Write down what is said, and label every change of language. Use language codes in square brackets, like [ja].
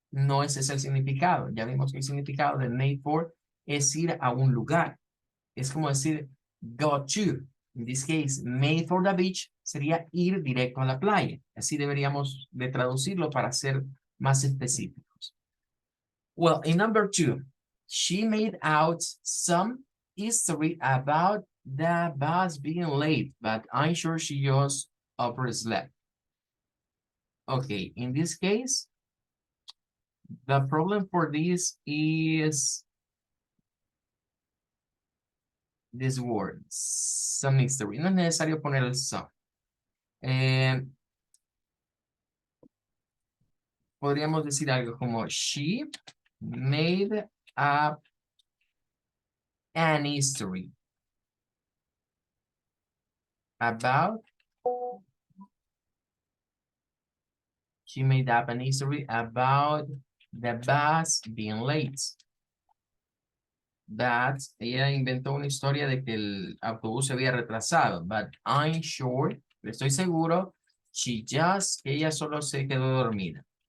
[es] No ese es el significado. Ya vimos que el significado de [en] made for [es] es ir a un lugar. Es como decir [en] go to. In this case, made for the beach [es] sería ir directo a la playa. Así deberíamos de traducirlo para ser más específicos. [en] Well, in number 2, she made out some history about the bus being late, but I'm sure she just overslept. Okay, in this case, the problem for this is this word, some history. [es] No es necesario poner el some. Podríamos decir algo como [en] she made up an history about she made up an history about the bus being late. [es] That ella inventó una historia de que el autobús se había retrasado, [en] but I'm sure, [es] estoy seguro, que ella solo se quedó dormida.